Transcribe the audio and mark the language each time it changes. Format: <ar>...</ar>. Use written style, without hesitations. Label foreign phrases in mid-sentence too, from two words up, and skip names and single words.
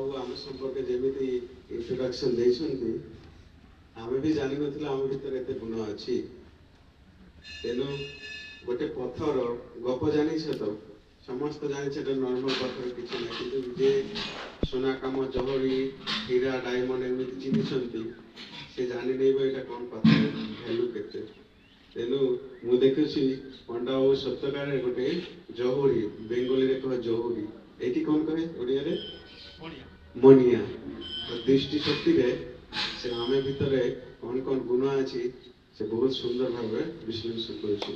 <or>ଆମ ସମ୍ପର୍କେ ଯେମିତି ଇଣ୍ଟ୍ରୋଡକ୍ସନ୍ ଦେଇଛନ୍ତି, ଆମେ ବି ଜାଣିନଥିଲୁ ଆମ ଭିତରେ ଏତେ ଗୁଣ ଅଛି। ତେଣୁ ଗୋଟେ ପଥର ଗପ ଜାଣିଛ ତ, ସମସ୍ତେ ଜାଣିଛେ ଏଟା ନର୍ମାଲ ପଥର କିଛି ନାହିଁ, କିନ୍ତୁ ଯେ ସୁନା କାମ ଜହରି ହୀରା ଡାଏମଣ୍ଡ এମିତି ଚିହ୍ନିଛନ୍ତି ସେ ଜାଣିନେବ ଏଇଟା କ'ଣ ପାଥର ଭ୍ୟାଲୁ କେତେ। ତେଣୁ ମୁଁ ଦେଖୁଛି ପଣ୍ଡା ବାବୁ ସପ୍ତକାରେ ଗୋଟେ ଜହୁରୀ, ବେଙ୍ଗଲୀରେ କହ ଜହୁରୀ, ଏଇଠି କ'ଣ କହେ ଓଡ଼ିଆରେ ମଣିଆ। ଦୃଷ୍ଟି ଶକ୍ତିରେ ସେ ଆମେ ଭିତରେ କ'ଣ କ'ଣ ଗୁଣ ଅଛି ସେ ବହୁତ ସୁନ୍ଦର ଭାବରେ ବିଶ୍ଳେଷଣ କରୁଛି।</or>